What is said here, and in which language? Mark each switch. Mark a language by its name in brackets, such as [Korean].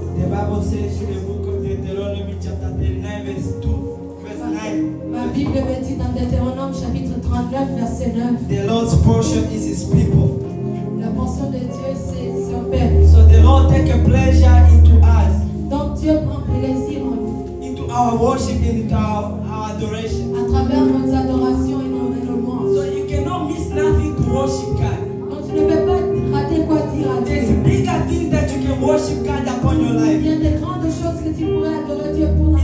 [English] Bible says in the book of Deuteronomy chapter 39 verse 2, verse 9. [French] Ma Bible me dit dans Deutéronome chapitre 39 verset 9. [English] The Lord's portion is His people. [French] La portion de Dieu c'est son peuple. [English] So the Lord take a pleasure into us, [French] Donc Dieu prend plaisir en nous [English] into our worship, into our adoration. [French] à travers nos adorations et nos louanges. [English] So you cannot miss nothing to worship God. [French] Donc tu ne peux pas rater quoi dire à [English] There's [French] Dieu. [English] bigger things that you can worship God upon your [French] Il [English] life. [French] y a des grandes choses que tu pourrais adorer Dieu pour dans ta